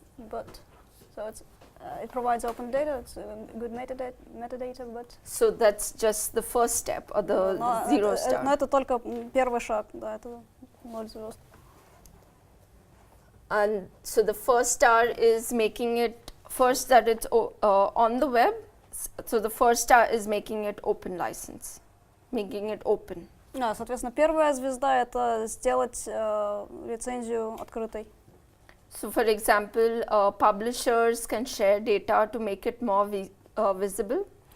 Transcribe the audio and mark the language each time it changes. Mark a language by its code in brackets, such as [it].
[en] But so it provides open data, it's good metadata, but So that's just the first step, or the zero star. [ru] Но это только первый шаг, да, это 0 звезд. [en] And so the first star is making it first that it's on the web. So the first star is making it open license, making it open. [ru] Соответственно, первая звезда — это сделать лицензию открытой. [en] So for example, publishers can share data to make it more visible.